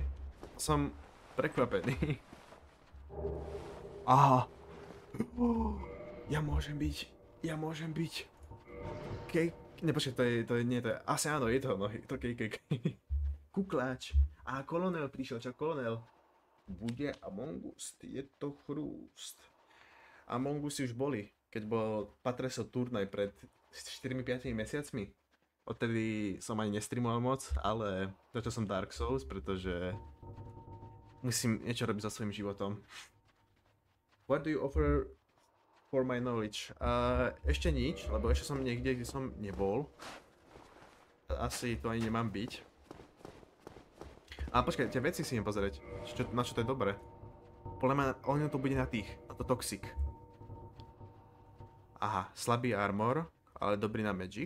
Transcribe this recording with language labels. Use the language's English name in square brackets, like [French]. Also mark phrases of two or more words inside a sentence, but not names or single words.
[Slovak] Som prekvapený. Aha. Ja môžem byť. Nepočkaj, to je, nie, to je, asi áno, je to nohy, to KKK. Kukláč. A kolonel prišiel, čo kolonel? Bude Among Us, je to chrúst. Among Us už boli, keď bol Patresov turnaj pred 4-5 mesiacmi. Odtedy som ani nestreamoval moc, ale začal som Dark Souls, pretože musím niečo robiť za svojím životom. [English] What do you offer for my knowledge? [Slovak] Ešte nič, lebo ešte som niekde, kde som nebol. Asi to ani nemám byť. A počkaj, tie veci si idem pozrieť. Na čo to je dobré? Podľa mňa, ono to bude na to toxic. Aha, slabý armor, ale dobrý na magic.